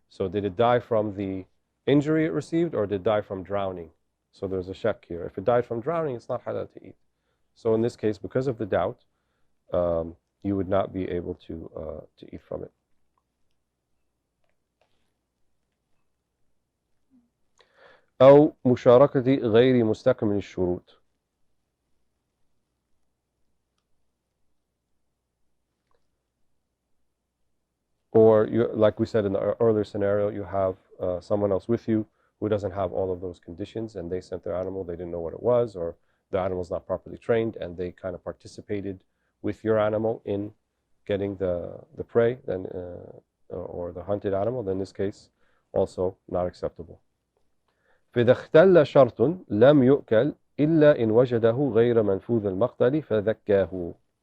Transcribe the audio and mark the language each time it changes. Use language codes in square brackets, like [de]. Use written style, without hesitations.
[en] So did it die from the injury it received or did it die from drowning? So there's a shak here. If it died from drowning, it's not halal to eat. So in this case, because of the doubt, you would not be able to eat from it. [ar] أو مشاركة غير مستكمل الشروط. [en] Or, like we said in the earlier scenario, you have someone else with you who doesn't have all of those conditions, and they sent their animal, they didn't know what it was, or the animal's not properly trained, and they kind of participated with your animal in getting the prey, then, or the hunted animal. Then in this case, also not acceptable. [ar] فإذا اختل شرط لم يؤكل إلا إن وجده غير منفوذ المقتل فذكاه.